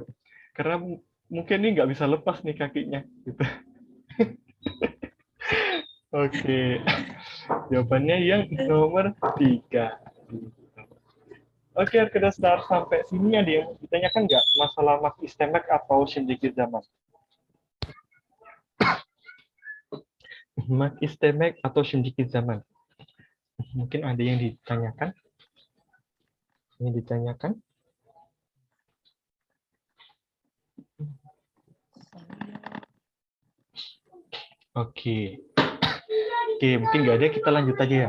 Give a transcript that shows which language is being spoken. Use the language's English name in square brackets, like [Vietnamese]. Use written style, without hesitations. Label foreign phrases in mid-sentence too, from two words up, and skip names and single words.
[Indonesian] Karena mungkin ini nggak bisa lepas nih kakinya gitu. Oke. Jawabannya yang nomor 3. Oke, kita start sampai sini ada yang ditanyakan nggak masalah [Turkish] mak istemek [Indonesian] atau [Turkish] shindiki zaman? Mak istemek atau shindiki zaman? [Indonesian] Mungkin ada yang ditanyakan? Oke, mungkin nggak ada, kita lanjut aja ya.